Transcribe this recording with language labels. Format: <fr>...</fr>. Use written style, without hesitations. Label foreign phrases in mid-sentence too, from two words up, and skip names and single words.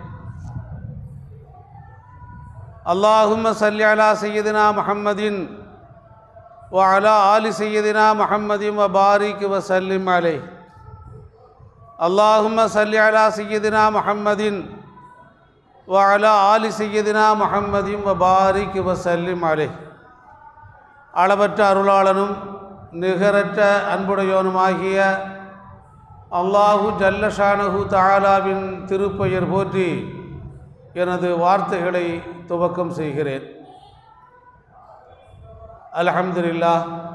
<ar>اللهم صل على سيدنا محمد وعلى آل سيدنا محمد وبارك وسلم عليه. اللهم صل على سيدنا محمد وعلى آل سيدنا محمد وبارك وسلم عليه.</ar> <ta>அளவற்ற அருளாளனும் நிகரற்ற அன்புடையோனுமாகிய</ta> <ar>الله جل شانه</ar> <ta>தஆலாவின் திருப்பெயர் போற்றி எனது வார்த்தைகளை துவக்கம் செய்கிறேன்.</ta> <ar>الحمد لله.</ar>